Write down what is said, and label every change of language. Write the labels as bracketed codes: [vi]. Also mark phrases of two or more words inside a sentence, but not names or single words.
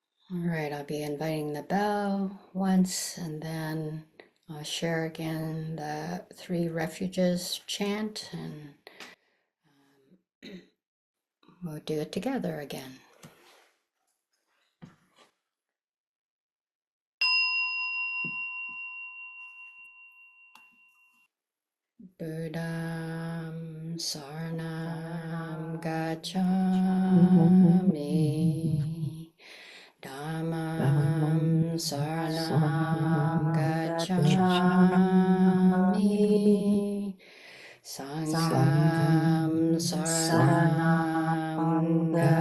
[en] All right, I'll be inviting the bell once and then I'll share again the three refuges chant and we'll do it together again. [pi] Buddham Saranam Gacchami Dhammam Saranam Gacchami Sangham Saranam